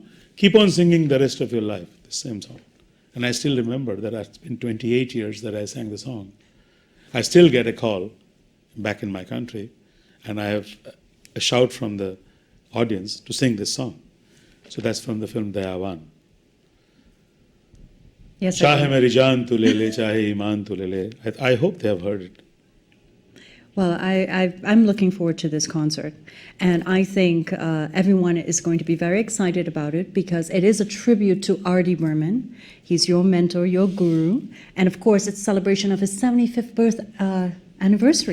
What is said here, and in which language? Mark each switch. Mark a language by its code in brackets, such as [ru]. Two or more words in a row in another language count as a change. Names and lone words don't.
[en] Keep on singing the rest of your life, the same song. And I still remember that it's been 28 years that I sang the song. I still get a call back in my country, and I have a shout from the audience to sing this song. So that's from the film Dayawan. Yes. [hi] Chahe meri jaan tu le le, chahe iman tu le le. [en] I hope they have heard it. Well, I'm looking forward to this concert, and I think everyone is going to be very excited about it because it is a tribute to R.D. Burman. He's your mentor, your guru, and of course, it's a celebration of his 75th birth anniversary.